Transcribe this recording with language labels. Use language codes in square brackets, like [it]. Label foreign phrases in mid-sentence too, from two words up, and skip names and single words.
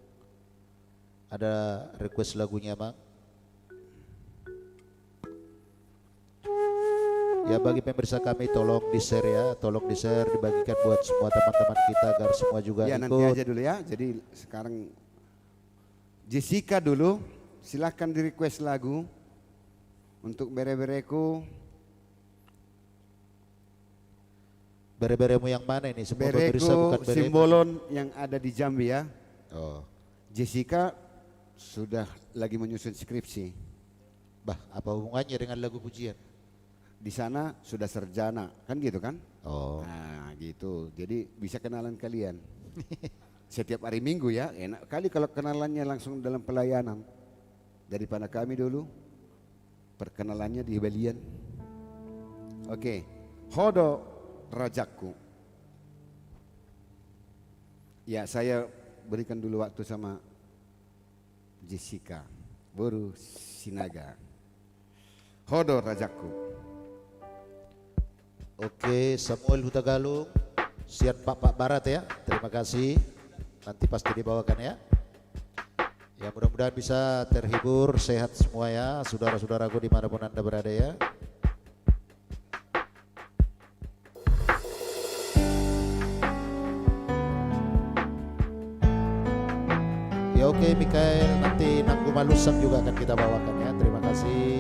[id] Ada request lagunya Amang? Ya, bagi pemirsa kami tolong di-share ya, tolong di-share, dibagikan buat semua teman-teman kita agar semua juga Ya, ikut. nanti aja dulu ya. Jadi sekarang Jessica dulu, silahkan di request lagu untuk bere-bereku. Bere-beremu yang mana ini? Semua pemirsa Bereku bukan beremu. Simbolon yang ada di Jambi ya. Oh, Jessica sudah lagi menyusun skripsi. bah, apa hubungannya dengan lagu pujian? Di sana sudah sarjana, kan gitu kan? Oh, Nah gitu, jadi bisa kenalan kalian. Setiap hari Minggu ya, enak kali kalau kenalannya langsung dalam pelayanan. Daripada kami dulu, perkenalannya di Balian. [bbc] Oke, Hodo Rajaku. [id] Ya, saya berikan dulu waktu sama Jessica, Boru Sinaga. [bbc] Hodo Rajaku. [id] oke, Samuel Huta Galung, Sian Pak Barat ya, terima kasih. Nanti pasti dibawakan ya. Ya, mudah-mudahan bisa terhibur, sehat semua ya, saudara-saudaraku dimanapun Anda berada ya. Ya oke, Mikael, nanti Nanggu Malusam juga akan kita bawakan ya, terima kasih.